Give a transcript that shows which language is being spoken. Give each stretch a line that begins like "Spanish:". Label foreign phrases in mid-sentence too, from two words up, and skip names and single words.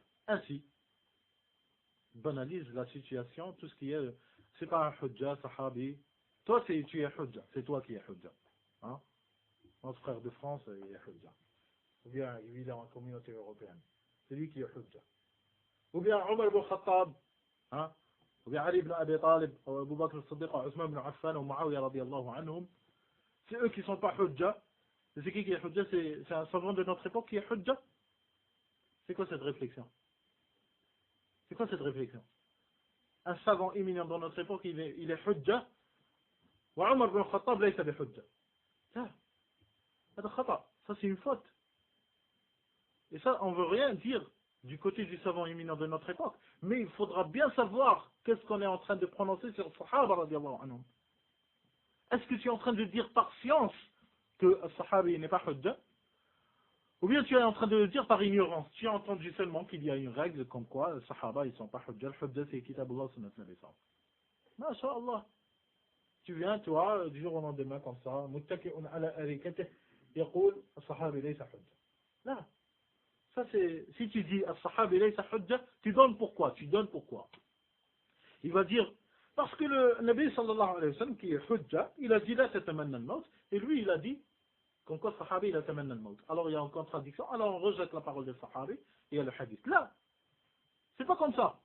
French: Ainsi, banalise la situation, tout ce qui est, c'est pas un hujja, sahabi. Toi, tu es hujja, c'est toi qui es hujja. Hein? Notre frère de France, il est hujja. Ou bien, il vit dans la communauté européenne. C'est lui qui est hujja. Ou bien, Omar ibn Khattab, hein? Ou bien, Ali ibn Abi Talib, ou Abu Bakr al-Siddiq, ou Uthman ibn Affan, ou Muawiyah
Arabic: رضي الله عنهم.
French: C'est eux qui ne sont pas hujja. C'est qui est hujja? C'est un savant de notre époque qui est hujja. C'est quoi cette réflexion? C'est quoi cette réflexion? Un savant éminent dans notre époque, il est hujja.
Arabic: وعمر بن الخطاب ليس بحجة.
French: Ça c'est une faute. Et ça, on ne veut rien dire du côté du savant éminent de notre époque. Mais il faudra bien savoir qu'est-ce qu'on est en train de prononcer sur
Arabic: الصحابة رضي الله عنهم.
French: Est-ce que tu es en train de dire par science que le Sahabi n'est pas hujja? Ou bien tu es en train de le dire par ignorance? Tu as entendu seulement qu'il y a une règle comme quoi les Sahaba ils sont pas hujja. Le hujja c'est
Arabic: كتاب الله سنة النبي صلى الله عليه وسلم ما شاء الله.
French: Tu viens toi du jour au lendemain comme ça,
Arabic: متكئ على أريكته يقول الصحابي ليس حجة.
French: Là. Ça c'est, si tu dis
Arabic: الصحابي ليس حجة,
French: tu donnes pourquoi? Tu donnes pourquoi? Il va dire parce que le Nabi
Arabic: صلى الله عليه وسلم
French: qui est hujja, il a dit
Arabic: لا تتمنى الموت,
French: et lui il a dit comme quoi
Arabic: صحابي لا تمنى الموت.
French: Alors il y a une contradiction, alors on rejette la parole de sahabi et il y a le hadith. Là, c'est pas comme ça.